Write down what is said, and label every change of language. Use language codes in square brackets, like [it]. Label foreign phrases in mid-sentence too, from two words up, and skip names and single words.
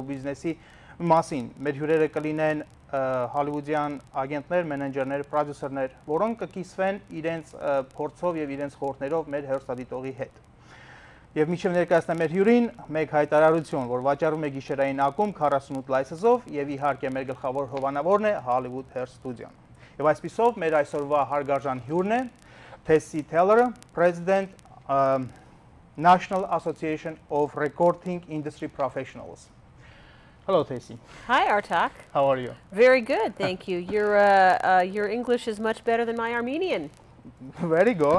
[hy] բիզնեսի մասին։ Մեր հյուրերը կլինեն հոլիվուդյան ագենտներ, մենեջերներ, պրոդյուսերներ, որոնք կկիսվեն իրենց փորձով եւ իրենց խորհուրդներով մեր հեռուստադիտողի հետ։ Եվ միջև ներկայացնեմ մեր հյուրին մեկ հայտարարություն, որ վաճառում է գիշերային ակումբ 48 լայսզով եւ իհարկե մեր գլխավոր հովանավորն է Hollywood Hair Studio-ն։ Եվ այսպիսով մեր այսօրվա հարգարժան հյուրն է Tessie Taylor, [en] President National Association of Recording Industry Professionals. Hello, Tessie. Hi, Artak. How are you? Very good, thank you. Your English is much better than my Armenian. Very good.